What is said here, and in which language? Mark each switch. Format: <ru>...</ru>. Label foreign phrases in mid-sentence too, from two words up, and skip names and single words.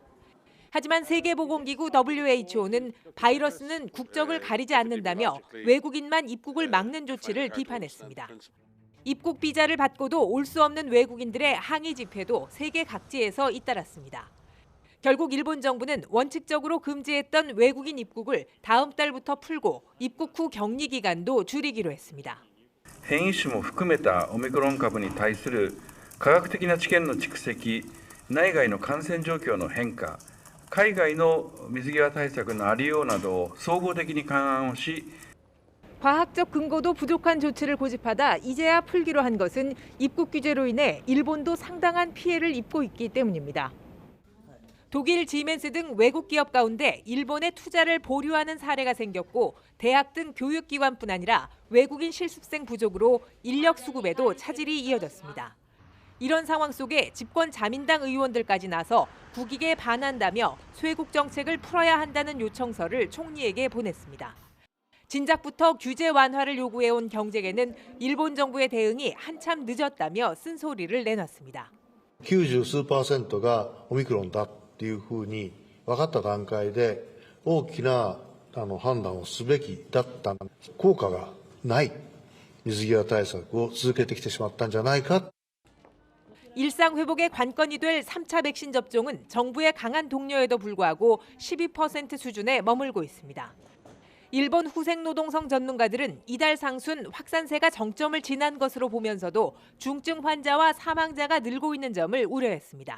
<ko>하지만 세계보건기구 WHO는 바이러스는 국적을 가리지 않는다며 외국인만 입국을 막는 조치를 비판했습니다. 입국 비자를 받고도 올 수 없는 외국인들의 항의 집회도 세계 각지에서 잇따랐습니다. 결국 일본 정부는 원칙적으로 금지했던 외국인 입국을 다음 달부터 풀고 입국 후 격리 기간도 줄이기로 했습니다.</ko> <ja>変異種も含めたオミクロン株に対する科学的な知見の蓄積、内外の感染状況の変化、海外の水際対策のありようなどを総合的に勘案をし</ja> <ko>과학적 근거도 부족한 조치를 고집하다 이제야 풀기로 한 것은 입국 규제로 인해 일본도 상당한 피해를 입고 있기 때문입니다. 독일 지멘스 등 외국 기업 가운데 일본의 투자를 보류하는 사례가 생겼고 대학 등 교육기관뿐 아니라 외국인 실습생 부족으로 인력 수급에도 차질이 이어졌습니다. 이런 상황 속에 집권 자민당 의원들까지 나서 국익에 반한다며 쇄국 정책을 풀어야 한다는 요청서를 총리에게 보냈습니다. 진작부터 규제 완화를 요구해온 경제계는 일본 정부의 대응이 한참 늦었다며 쓴소리를 내놨습니다.</ko> <ja>90 数%がオミクロンだっていうふうに分かった段階で大きな判断をすべきだった効果がない水際対策を続けてきてしまったんじゃないか.</ja> <ko>일상 회복의 관건이 될 3차 백신 접종은 정부의 강한 독려에도 불구하고 12% 수준에 머물고 있습니다. 일본 후생노동성 전문가들은 이달 상순 확산세가 정점을 지난 것으로 보면서도 중증 환자와 사망자가 늘고 있는 점을 우려했습니다.</ko>